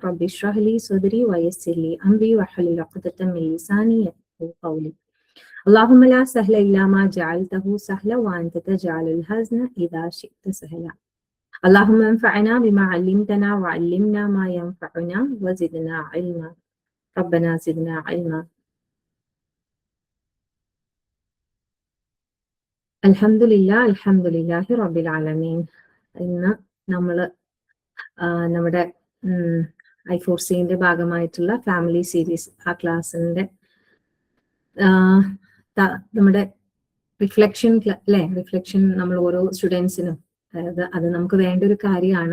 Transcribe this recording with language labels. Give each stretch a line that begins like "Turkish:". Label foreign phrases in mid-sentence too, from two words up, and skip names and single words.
Arabic: رب اشرح لي صدري ويسر لي أمري واحلل عقدة من لساني يفقهوا قولي. اللهم لا سهل إلا ما جعلته سهلا وأنت تجعل الحزن إذا شئت سهلا. اللهم انفعنا بما علمتنا وعلمنا ما ينفعنا وزدنا علما. ربنا زدنا علما. الحمد لله رب العالمين.
Malayalam: ഇന്ന് നമ്മൾ നമ്മുടെ I4Cന്റെ ഭാഗമായിട്ടുള്ള
English: family series
Malayalam: ആ ക്ലാസ്സിന്റെ നമ്മുടെ റിഫ്ലക്ഷൻ അല്ലെ, റിഫ്ലക്ഷൻ നമ്മൾ ഓരോ സ്റ്റുഡൻസിനും അത് നമുക്ക് വേണ്ട ഒരു കാര്യമാണ്.